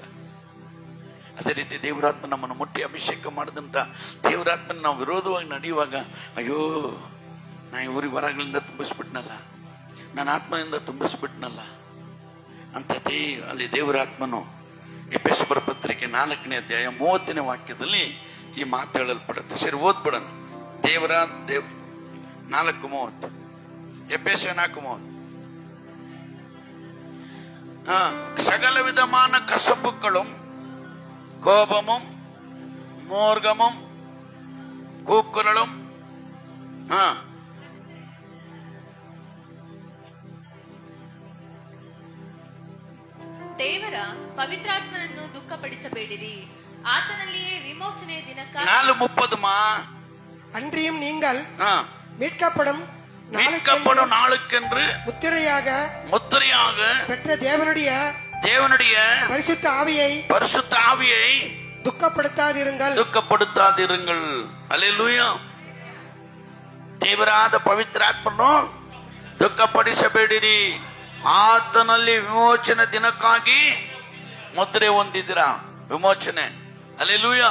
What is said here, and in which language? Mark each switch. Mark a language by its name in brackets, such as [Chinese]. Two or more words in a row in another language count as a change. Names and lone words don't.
[Kannada] ಅದೇ ರೀತಿ ದೇವರಾತ್ಮ ನಮ್ಮನ್ನು ಮುಟ್ಟಿ ಅಭಿಷೇಕ ಮಾಡಿದಂತ ದೇವರಾತ್ಮನ ನಾವು ವಿರೋಧವಾಗಿ ನಡೆಯುವಾಗ, ಅಯ್ಯೋ ನಾ ಊರಿಗೆ ಹೊರಗಳಿಂದ ತುಂಬಿಸ್ಬಿಟ್ನಲ್ಲ, ನನ್ನ ಆತ್ಮನಿಂದ ತುಂಬಿಸ್ಬಿಟ್ನಲ್ಲ ಅಂತ ಅಲ್ಲಿ ದೇವರಾತ್ಮನು ಎಫೆಸರ ಪತ್ರಿಕೆ 4ನೇ ಅಧ್ಯಾಯ 30ನೇ ವಾಕ್ಯದಲ್ಲಿ ಈ ಮಾತು ಹೇಳಲ್ಪಡುತ್ತೆ. ಸರಿ, ಓದ್ಬಿಡೋಣ. ದೇವರ 4:30, ಎಫೆಸ 4:30. [Tamil] சகல விதமான கசப்புகளும் கோபமும் மூர்க்கமும் கூக்குரலும் [Kannada] ದೇವರ ಪವಿತ್ರಾತ್ಮನನ್ನು ದುಃಖಪಡಿಸಬೇಡಿರಿ, ಆತನಲ್ಲಿಯೇ ವಿಮೋಚನೆಯ ದಿನಕ್ಕಾಗಿ 4:30 [Tamil] அன்றியும் நீங்கள் மீட்கப்படும் நாளுக்கென்று முத்திரையாக பெற்ற தேவனுடைய பரிசுத்த ஆவியை ದುಃಖಪಡುತ್ತಾದಿರುங்கள். ಹಲ್ಲೆಲೂಯಾ. [Kannada] ದೇವರಾದ ಪವಿತ್ರಾತ್ಮನು ದುಃಖಪಡಿಸಬೇಡಿರಿ, ಆತನಲ್ಲಿ ವಿಮೋಚನೆ ದಿನಕ್ಕಾಗಿ ಮುದ್ರೆ ಹೊಂದಿದಿರ. ವಿಮೋಚನೆ, ಹಲ್ಲೆಲೂಯಾ.